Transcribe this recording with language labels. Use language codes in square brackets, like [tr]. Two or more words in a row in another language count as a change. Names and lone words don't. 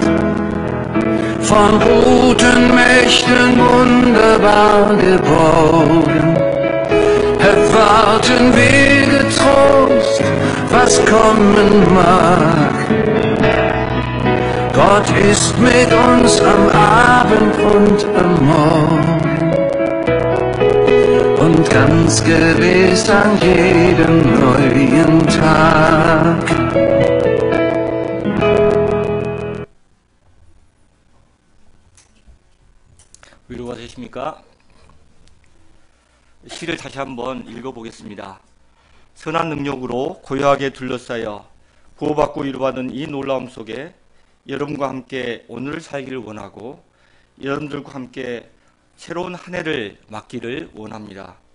[de] Von guten Mächten wunderbar geborgen, erwarten wir getrost, was kommen mag. Gott ist mit uns am Abend und am Morgen und ganz gewiss an jedem neuen Tag. [ko] 위로가 되십니까? 시를 다시 한번 읽어보겠습니다. 선한 능력으로 고요하게 둘러싸여 구호받고 위로받은 이 놀라움 속에 여러분과 함께 오늘을 살기를 원하고 여러분들과 함께 새로운 한 해를 맞기를 원합니다.